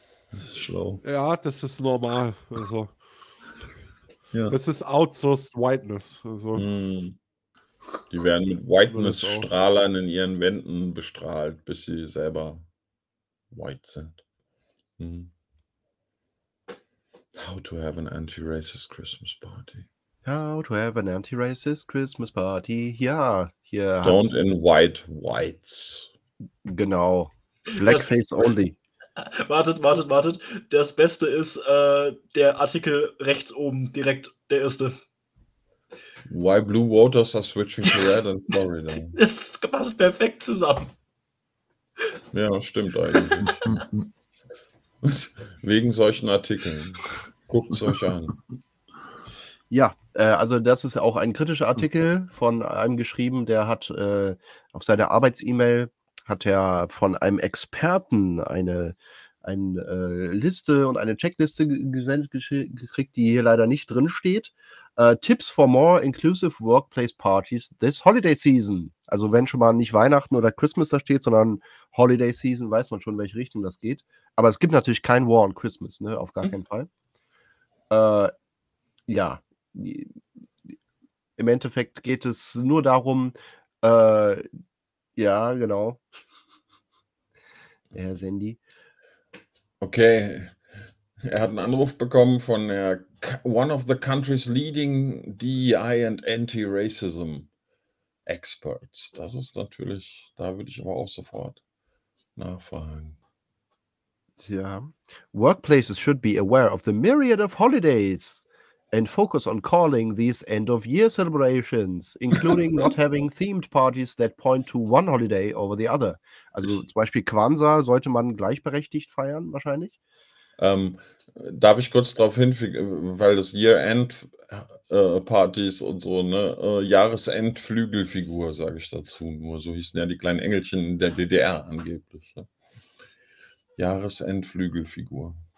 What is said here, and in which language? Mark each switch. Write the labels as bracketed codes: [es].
[de] Das ist schlau. Ja, das ist normal. Also, ja. Das ist [en] outsourced whiteness. [de] Also. Die werden mit Whiteness-Strahlern in ihren Wänden bestrahlt, bis sie selber white sind. [en] How to have an anti-racist Christmas party. How to have an anti-racist Christmas party. [de] Ja, hier. [en] Don't invite whites. [de] Genau. [en] Blackface only. [de] Wartet, wartet, wartet. Das Beste ist der Artikel rechts oben, direkt der erste. [en] Why Blue Waters are switching to red in Florida. [de] Das passt perfekt zusammen. Ja, stimmt eigentlich. Wegen solchen Artikeln. Guckt es euch an. Ja, also das ist auch ein kritischer Artikel von einem geschrieben, der hat auf seiner Arbeits-E-Mail hat er von einem Experten eine Liste und eine Checkliste gesendet gekriegt, die hier leider nicht drin steht. [en] Tipps for more inclusive workplace parties this holiday season. [de] Also wenn schon mal nicht Weihnachten oder Christmas da steht, sondern holiday season, weiß man schon, in welche Richtung das geht. Aber es gibt natürlich kein War on Christmas, ne? Auf gar keinen Fall. Ja, im Endeffekt geht es nur darum, ja, genau. Herr Sandy. Okay. Er hat einen Anruf bekommen von der [en] One of the Country's Leading DEI and Anti-Racism Experts. [de] Das ist natürlich, da würde ich aber auch sofort nachfragen. Ja. [en] Workplaces should be aware of the myriad of holidays and focus on calling these end-of-year celebrations, including not having themed parties that point to one holiday over the other. [de] Also zum Beispiel Kwanzaa sollte man gleichberechtigt feiern, wahrscheinlich. Darf ich kurz darauf hinweisen, weil das Year-End-Partys und so, ne, Jahresend-Flügelfigur, sage ich dazu nur. So hießen ja die kleinen Engelchen in der DDR angeblich. Ne? Jahresend-Flügelfigur.